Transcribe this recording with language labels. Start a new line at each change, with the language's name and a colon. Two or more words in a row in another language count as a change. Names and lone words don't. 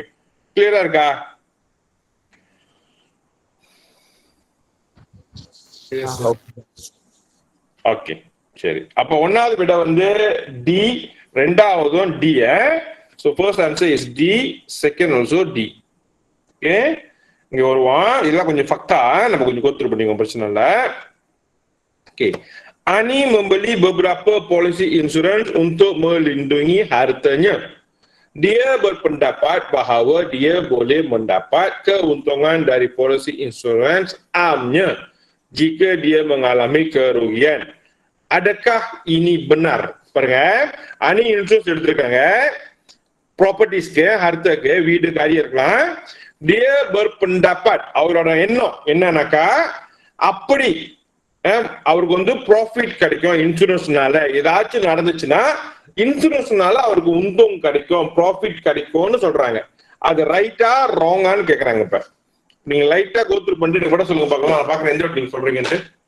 Tamil: கிளியரா இருக்கா? ஓகே, சரி. அப்ப 1வது விட வந்து டி, 2வதும் டி.
English: So first answer is D, second also D.
Tamil: ஓகே, இங்க வருவான். இதெல்லாம் கொஞ்சம் ஃபக்டா நம்ம கொஞ்சம் கோத்ரூ பண்ணிக்கோங்க, பிரச்சனை இல்லை.
English: Okay.
Malay: Ani membeli beberapa polisi insurans untuk melindungi hartanya. Dia berpendapat bahawa dia boleh mendapat keuntungan dari polisi insurans amnya jika dia mengalami kerugian. Adakah ini benar?
Tamil: Paruங்க, Ani insurans எடுத்திருக்காங்க. ப்ராப்பர்ட்டிஸ்க்கு, ஹர்த்தக்கு, வீடு, காரியம் இருக்கலாம்.
Malay: Dia berpendapat,
Tamil: அவரோட எண்ணம் என்னன்னாக்கா அப்படி அவருக்கு வந்து ப்ராஃபிட் கிடைக்கும் இன்சூரன்ஸ்னால. ஏதாச்சும் நடந்துச்சுன்னா இன்சூரன்ஸ்னால அவருக்கு உந்தம் கிடைக்கும், ப்ராஃபிட் கிடைக்கும்னு சொல்றாங்க. அது ரைட்டா ராங்கான்னு கேக்குறாங்க. இப்ப நீங்க லைட்டா கோத்ரூ பண்ணிட்டு கூட சொல்லுங்க பார்க்கலாம். நான் பாக்குறேன் எந்த நீங்க சொல்றீங்கன்ட்டு.